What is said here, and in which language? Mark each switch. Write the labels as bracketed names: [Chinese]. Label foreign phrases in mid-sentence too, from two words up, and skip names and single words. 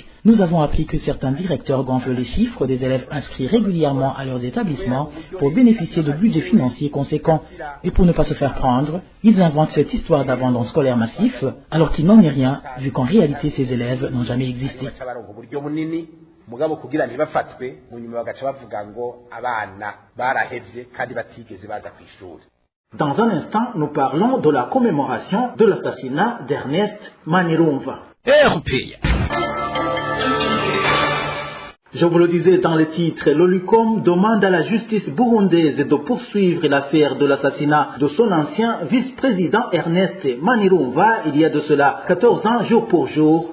[French] Nous avons appris que certains directeurs gonflent les chiffres des élèves inscrits régulièrement à leurs établissements pour bénéficier de budgets financiers conséquents. Et pour ne pas se faire prendre, ils inventent cette histoire d'abandon scolaire massif, alors qu'il n'en est rien, vu qu'en réalité ces élèves n'ont jamais existé. [Rundi] mugabo kugira ntibafatwe mu nyuma bagaca bavuga ngo abana barahevye kandi batigeze baza kw'ishuri. [French] Dans un instant, nous parlons de la commémoration de l'assassinat d'Ernest Manirumva. Je vous le disais dans le titre, l'OLUCOM demande à la justice burundaise de poursuivre l'affaire de l'assassinat de son ancien vice-président Ernest Manirumva il y a de cela 14 ans jour pour jour.